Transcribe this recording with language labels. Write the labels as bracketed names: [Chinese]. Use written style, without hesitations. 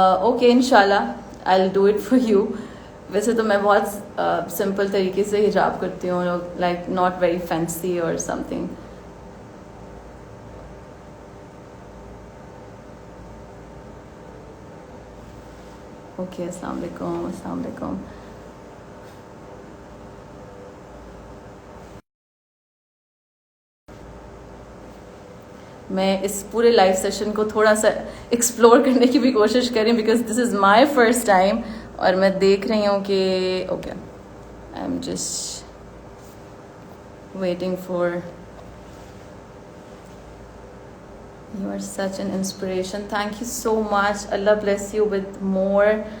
[English] Okay, inshallah I'll do it for you. [Urdu] ویسے تو میں بہت سمپل طریقے سے حجاب کرتی ہوں, [English] Like not very fancy اور something. [Urdu] اوکے السلام علیکم. السلام علیکم. میں اس پورے لائیو سیشن کو تھوڑا سا ایکسپلور کرنے کی بھی کوشش کریں [English] Because this is my first time. [Urdu] اور میں دیکھ رہی ہوں کہ [English] Okay I am just waiting for. You are such an inspiration. Thank you so much. Allah bless you with more.